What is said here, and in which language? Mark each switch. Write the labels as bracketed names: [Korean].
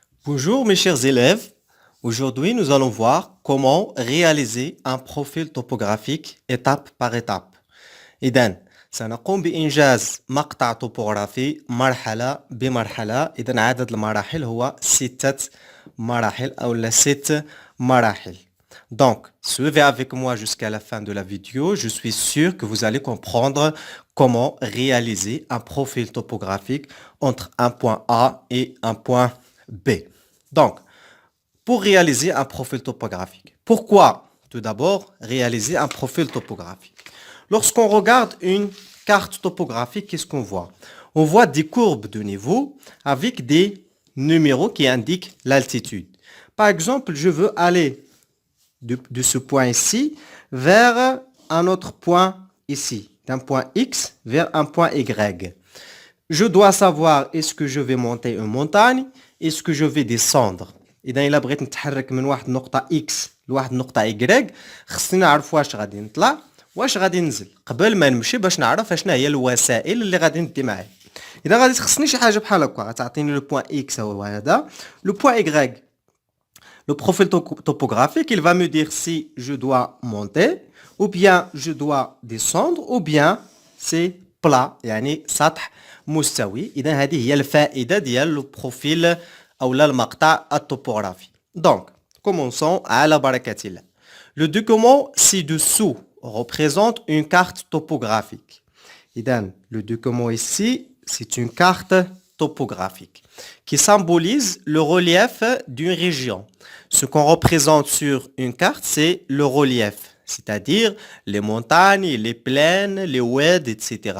[French] Bonjour mes chers élèves. Aujourd'hui, nous allons voir comment réaliser un profil topographique étape par étape. [Arabic] إذن سنقوم بإنجاز مقطع توبوغرافي مرحلة بمرحلة. إذن عدد المراحل هو 6 مراحل أو 6 مراحل. [French] Donc, suivez avec moi jusqu'à la fin de la vidéo. Je suis sûr que vous allez comprendre comment réaliser un profil topographique entre un point A et un point B. Donc, pour réaliser un profil topographique. Pourquoi, tout d'abord, réaliser un profil topographique? Lorsqu'on regarde une carte topographique, qu'est-ce qu'on voit? On voit des courbes de niveau avec des numéros qui indiquent l'altitude. Par exemple, je veux aller de ce point ici vers un autre point ici, d'un point X vers un point Y. Je dois savoir est-ce que je vais monter une montagne, est-ce que je vais descendre. [Arabic] إذا إلا بغيت نتحرك من واحد النقطة X لواحد النقطة Y خصني نعرف واش غادي نطلع واش غادي ننزل قبل ما نمشي باش نعرف اشنا هي الوسائل اللي غادي ندي معايا. إذا غادي تخصني شي حاجة بحال هكا غتعطيني لو بوين X هو هذا لو بوين Y. [French] Le profil topographique, il va me dire si je dois monter ou bien je dois descendre ou bien c'est plat [Arabic] يعني سطح مستوي. إذا هذه هي الفائدة ديال [French] le profil [Arabic] أو المقطع التopographique. [French] Donc, commençons [Arabic] على بركة الله. [French] Le document ci-dessous représente une carte topographique. إذا le document ici, c'est une carte topographique qui symbolise le relief d'une région. Ce qu'on représente sur une carte, c'est le relief, c'est-à-dire les montagnes, les plaines, les oueds, etc.